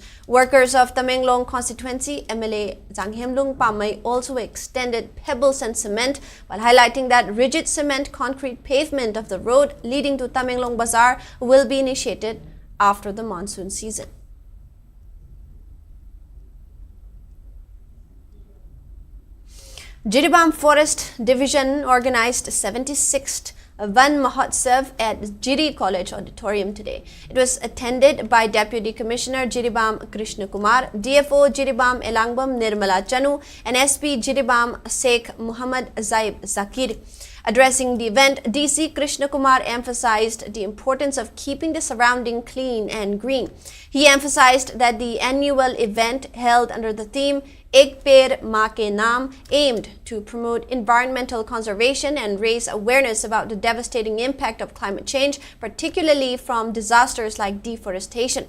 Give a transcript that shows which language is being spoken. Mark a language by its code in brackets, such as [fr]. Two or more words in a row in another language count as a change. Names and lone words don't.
[en] Workers of Tamenglong constituency MLA Zanghemlung Pamay also extended pebbles and cement, while highlighting that rigid cement concrete pavement of the road leading to Tamenglong Bazaar will be initiated after the monsoon season. Jiream Forest Division organized 76th Van Mahotsav at Jiri College Auditorium today. It was attended by Deputy Commissioner Jiream Krishna Kumar, DFO Jiream Elangbam Nirmala Chanu, and SP Jiream Sheikh Muhammad Zaib Zakir. Addressing the event, DC Krishna Kumar emphasized the importance of keeping the surrounding clean and green. He emphasized that the annual event held under the theme Ek Peड़ Maa Ke Naam aimed to promote environmental conservation and raise awareness about the devastating impact of climate change, particularly from disasters like deforestation.